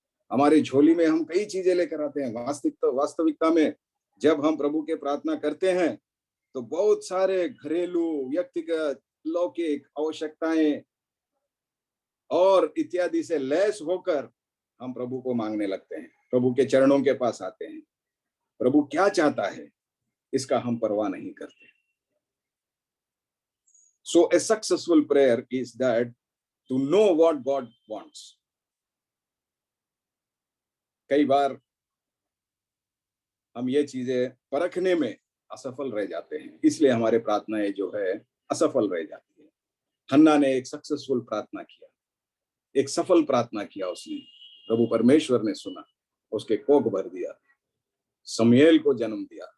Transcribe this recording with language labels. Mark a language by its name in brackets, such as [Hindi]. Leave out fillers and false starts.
[Hindi] हमारी झोली में हम कई चीजें लेकर आते हैं. वास्तविकता में जब हम प्रभु के प्रार्थना करते हैं तो बहुत सारे घरेलू, व्यक्तिगत, लौकिक आवश्यकताएं और इत्यादि से लैस होकर हम प्रभु को मांगने लगते हैं. प्रभु के चरणों के पास आते हैं, प्रभु क्या चाहता है इसका हम परवाह नहीं करते। [English] So a successful prayer is that to know what God wants. [Hindi] कई बार हम ये चीजें परखने में असफल रह जाते हैं, इसलिए हमारे प्रार्थनाएं जो है असफल रह जाती है। हन्ना ने एक सक्सेसफुल प्रार्थना किया, एक सफल प्रार्थना किया उसने, प्रभु परमेश्वर ने सुना, उसके कोख भर दिया, शमूएल को जन्म दिया।